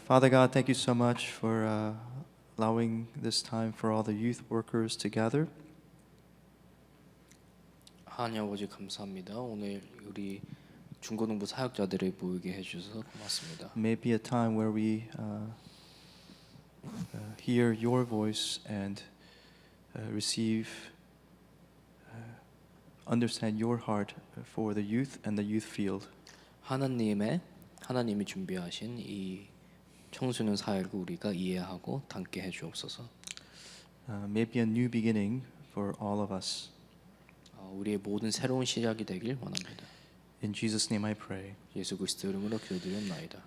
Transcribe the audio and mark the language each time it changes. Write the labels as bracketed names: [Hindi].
[English] Father God, thank you so much for allowing this time for all the youth workers to gather. [Korean] 하나님 아버지 감사합니다. 오늘 우리 중고등부 사역자들을 모이게 해주셔서 고맙습니다. [English] May it be a time where we hear your voice and receive, understand your heart for the youth and the youth field. [Korean] 하나님이 준비하신 이 청소년 사역을 우리가 이해하고 담게 해주옵소서. [English] May it be a new beginning for all of us. [Korean] 우리의 모든 새로운 시작이 되길 원합니다. [English] In Jesus' name I pray. [Korean] 예수 그리스도 이름으로 기도드립니다.